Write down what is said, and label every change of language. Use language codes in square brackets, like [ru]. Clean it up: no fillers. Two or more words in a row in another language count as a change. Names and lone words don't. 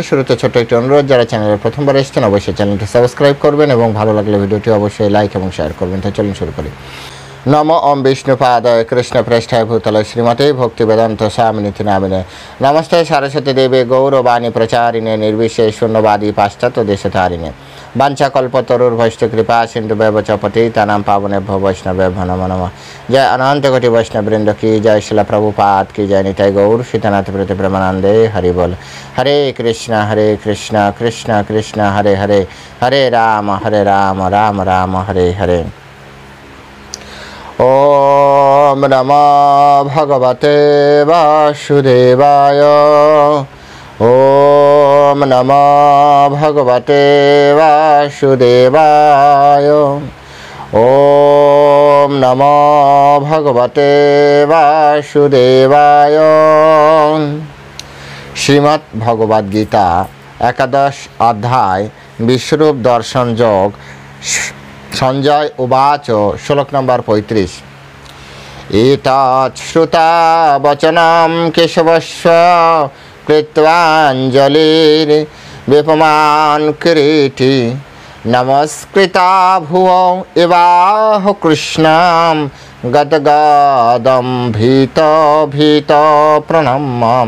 [bn] শুরুতে ছোট্ট একটি অনুরোধ, যারা চ্যানেলে প্রথমবার এসেছেন অবশ্যই চ্যানেলটি সাবস্ক্রাইব করবেন এবং ভালো লাগলে ভিডিওটি অবশ্যই লাইক এবং শেয়ার করবেন। তো চলুন শুরু করি। [sa] নম ওম বিষ্ণুপাদায় কৃষ্ণপ্রেষ্ঠায় ভূতলে শ্রীমতে ভক্তিবেদান্ত স্বামিনিতি নামিনে নমস্তে সরস্বতী দেবে গৌরবাণী প্রচারিণে নির্বিশেষ শূন্যবাদী পাশ্চাত্য দেশতারিণে বাঞ্ছাকল্পতরুর্ভৈষ্ঠ কৃপা সিন্ধুভ্যেব চ পতিতানাং পাবনেভ্যো বৈষ্ণবেভ্যো নমো নমঃ। [bn] জয় অনন্ত কোটি বৈষ্ণববৃন্দ কি জয়, শিলা প্রভুপাদ কি জয়, নিতাই গৌর সীতানাথ প্রতি প্রেমানন্দে হরি বল। [sa] হরে কৃষ্ণ কৃষ্ণ কৃষ্ণ হরে হরে, হরে রাম রাম রাম হরে হরে। ওম নমো ভগবতে বাসুদেবায়। ওম নমো ভগবতে বাসুদেবায়। ওম নমো ভগবতে বাসুদেবায়। [bn] শ্রীমদ্ ভগবদ গীতা একাদশ অধ্যায় বিশ্বরূপ দর্শন যোগ। সঞ্জয় উবাচ, শ্লোক নম্বর ৩৫। [sa] এতৎ শ্রুতা বচনম কেশবস্য কৃত্বাঞ্জলির বিপমান কিরীটি নমস্কৃতা ভুব এবাহ কৃষ্ণম গদগদম ভীত ভীত প্রণম্যম।